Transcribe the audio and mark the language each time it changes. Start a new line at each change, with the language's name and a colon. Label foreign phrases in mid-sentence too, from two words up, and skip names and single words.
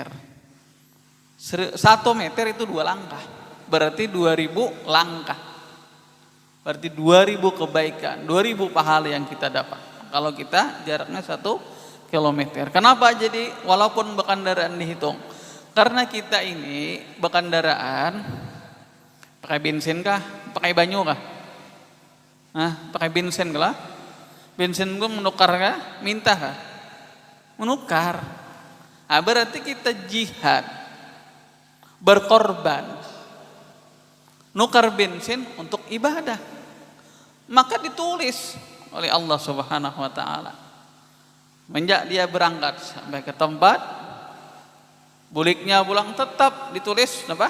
Indonesian: 1 meter itu 2 langkah. Berarti 2000 langkah. Berarti 2000 kebaikan, 2000 pahala yang kita dapat. Kalau kita jaraknya 1 kilometer. Kenapa jadi walaupun berkendaraan dihitung? Karena kita ini berkendaraan pakai bensin kah?
Banjar: Pakai banyu kah? Pakai bensin kah? Bensin gue menukar kah? Minta kah? Menukar.
Indonesian: Berarti kita jihad,
Banjar: berkorban, nukar bensin untuk ibadah.
Indonesian: Maka ditulis oleh Allah
Arabic: سبحانه وتعالى.
Banjar: Menjak dia berangkat sampai ke tempat, buliknya pulang tetap ditulis apa?